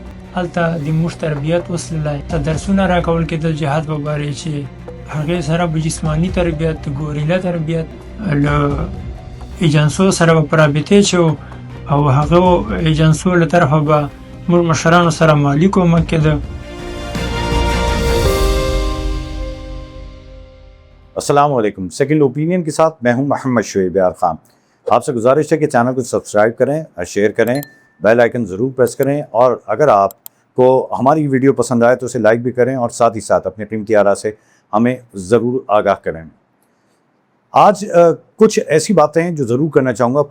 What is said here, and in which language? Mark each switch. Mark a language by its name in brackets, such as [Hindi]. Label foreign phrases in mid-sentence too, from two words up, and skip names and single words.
[Pashto] هلته د موږ تربیت وسللی درسونه راکول کېدل جهاد په باره چې هغې سره به جسماني تربیت، ګوریلا تربیت، له ایجنسو سره به په رابطې چې او هغه ایجنسو له طرفه به موږ مشرانو سره مالي کومک کېده. [Arabic] السلام علیکم. [Urdu] سیکنڈ اوپینین کے ساتھ میں ہوں محمد شعیب یار خان. آپ سے گزارش ہے کہ چینل کو سبسکرائب کریں، شیئر کریں، [English] bell icon [Urdu] ضرور پریس کریں، اور اگر آپ کو ہماری ویڈیو پسند آئے تو اسے لائک بھی کریں اور ساتھ ہی ساتھ اپنے قیمتی آراء سے ہمیں ضرور آگاہ کریں. آج کچھ ایسی باتیں ہیں جو ضرور کرنا چاہوں گا.